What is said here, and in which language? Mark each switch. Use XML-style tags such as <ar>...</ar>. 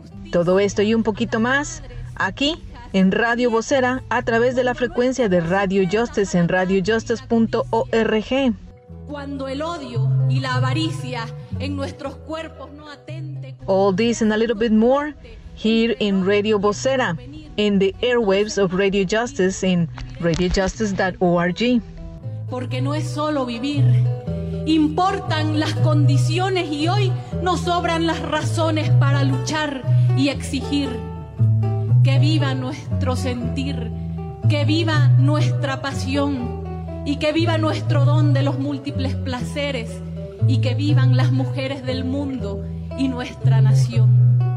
<es>Todo esto y un poquito más aquí en Radio Vocera a través de la frecuencia de Radio Justice en radiojustice.org. Cuando el odio y la avaricia en nuestros cuerpos no atente.</es> <en>All this and a little bit more here in Radio Vocera in the airwaves of Radio Justice in radiojustice.org.</en> <es>Porque no es solo vivir. Importan las condiciones y hoy nos sobran las razones para luchar y exigir. Que viva nuestro sentir, que viva nuestra pasión y que viva nuestro don de los múltiples placeres y que vivan las mujeres del mundo y nuestra nación.</es>